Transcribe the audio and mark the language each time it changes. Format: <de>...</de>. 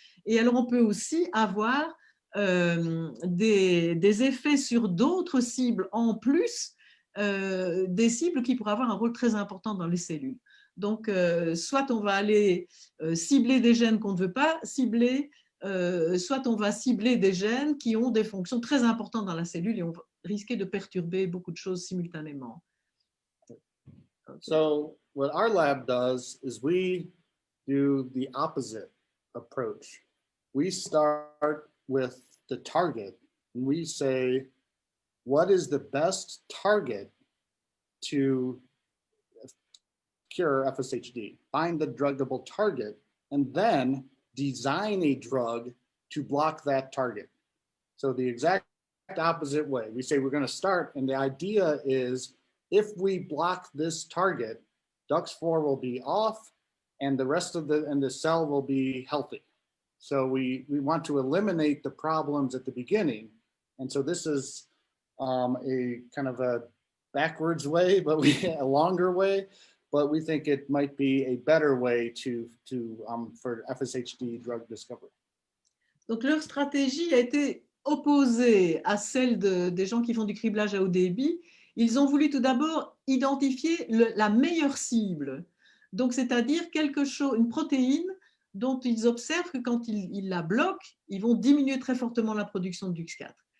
<fr>Et alors, on peut aussi avoir des effets sur d'autres cibles en plus, des cibles qui pourraient avoir un rôle très important dans les cellules. Donc, soit on va aller cibler des gènes qu'on ne veut pas cibler, soit on va cibler des gènes qui ont des fonctions très importantes dans la cellule et on va risquer de perturber beaucoup de choses simultanément.</fr> <en>Okay. So what our lab does is we do the opposite approach. We start with the target and we say, what is the best target to cure FSHD? Find the druggable target and then design a drug to block that target. So the exact opposite way. We say we're going to start, and the idea is if we block this target, DUX4 will be off and the rest of the cell will be healthy. So we want to eliminate the problems at the beginning. And so this is a kind of a backwards way, but a longer way, but we think it might be a better way for FSHD drug discovery.</en> <fr>Donc leur stratégie a été opposée à celle des gens qui font du criblage à haut débit. Ils ont voulu tout d'abord identifier la meilleure cible. Donc, c'est-à-dire une protéine dont ils observent que quand ils la bloquent, ils vont diminuer très fortement la production de DUX4.</fr>